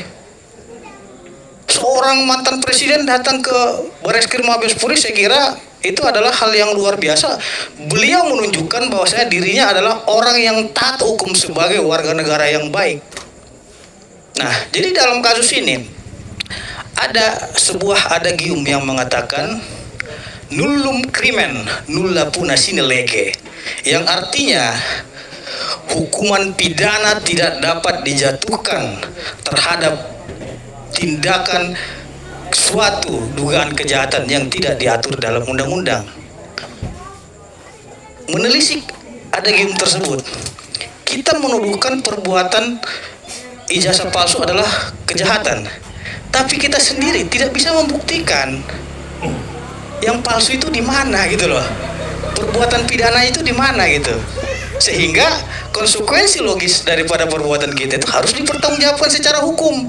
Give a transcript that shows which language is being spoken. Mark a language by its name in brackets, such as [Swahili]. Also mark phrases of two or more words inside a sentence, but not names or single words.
[Indonesian] Seorang mantan presiden datang ke Bareskrim Mabes Polri, saya kira itu adalah hal yang luar biasa. Beliau menunjukkan bahwasanya dirinya adalah orang yang taat hukum sebagai warga negara yang baik. Nah, jadi dalam kasus ini ada sebuah adagium yang mengatakan [Latin] nullum crimen nulla puna sine lege, [Indonesian] yang artinya hukuman pidana tidak dapat dijatuhkan terhadap tindakan suatu dugaan kejahatan yang tidak diatur dalam undang-undang. Menelisik adagium tersebut, kita menuduhkan perbuatan ijazah palsu adalah kejahatan, tapi kita sendiri tidak bisa membuktikan yang palsu itu di mana gitu loh, perbuatan pidana itu di mana gitu, sehingga konsekuensi logis daripada perbuatan kita itu harus dipertanggungjawabkan secara hukum.